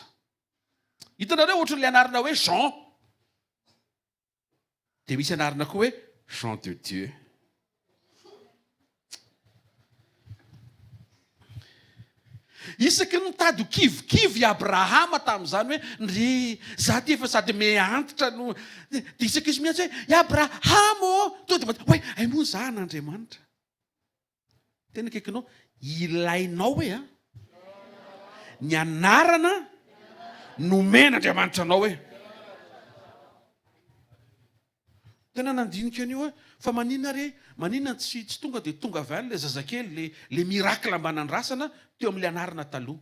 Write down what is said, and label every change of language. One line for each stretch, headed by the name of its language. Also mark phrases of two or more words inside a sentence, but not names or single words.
Malagasy: Hitanareo ohatran'le anarana hoe Jean. Dia misy anarana koa hoe Jean de Dieu. Isaky ny mitady ho kivikivy Abrahama tamin'izany hoe ndry za ty efa sady meantitra no dia isaky izy miantsy hoe i Abraham to dia hoe ay moa za n'Andriamanitra. Tena kaikinao ilainao hoe ny anarana nomen'Andriamanitra anao hoe. Tena nandinika an'io hoe fa maninona tsy tonga dia tonga avy any le zazakely le miracle ambanandrasana teo amin'ilay anarana taloha.